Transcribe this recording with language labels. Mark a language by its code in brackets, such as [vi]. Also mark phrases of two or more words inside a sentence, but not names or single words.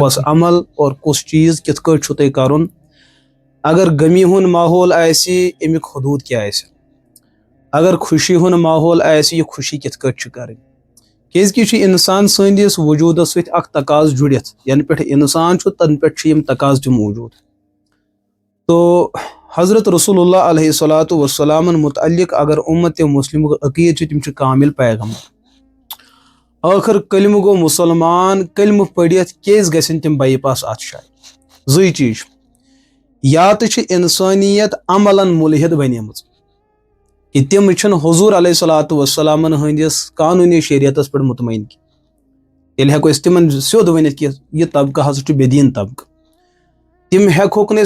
[ks] کۄس عمل اور کُس چیٖز کِتھ کٲٹھۍ چھُو تۄہہِ کرُن. اگر غمی ہُنٛد ماحول آسہِ امیُک حدوٗد کیاہ آسہِ. اگر خوشی ہن ماحول آسہِ یہ خوشی کِتھ کٲٹھۍ چھِ کَرٕنۍ کیازکہِ یہِ چھُ اِنسان سٕنٛدِس وجوٗدس سۭتۍ اکھ تقاض جُڑِتھ ینہٕ پٮ۪ٹھ اِنسان چھُ تنہٕ پٮ۪ٹھ چھِ یِم تقاض تہِ موٗجوٗد تو حضرت رسول اللہ [ar] علیہ الصلوۃ [ks] والسلامن متعلق اگر اُمت مسلمُک عقیٖد چھُ تِم چھِ کامل پیغمبر ٲخر کلمہٕ گوٚو مُسلمان کلمہٕ پٔرِتھ کیازِ گژھن تِم بائی پاس اتھ جایہِ زٕے چیٖز چھِ یا تہٕ چھِ اِنسٲنیت عملن مُلحد بنیمٕژ کہ تم چھِنہٕ حضوٗر [ar] علیہ الصلوۃ [ks] والسلامن ہٕنٛدِس قانوٗنی شریعتس پٮ۪ٹھ مطمعین کینٛہہ تیٚلہِ ہٮ۪کو أسۍ تِمن سیوٚد ؤنِتھ کہ یہِ طبقہٕ ہسا چھُ بے دیٖن طبقہٕ تِم ہٮ۪کہوکھ نہٕ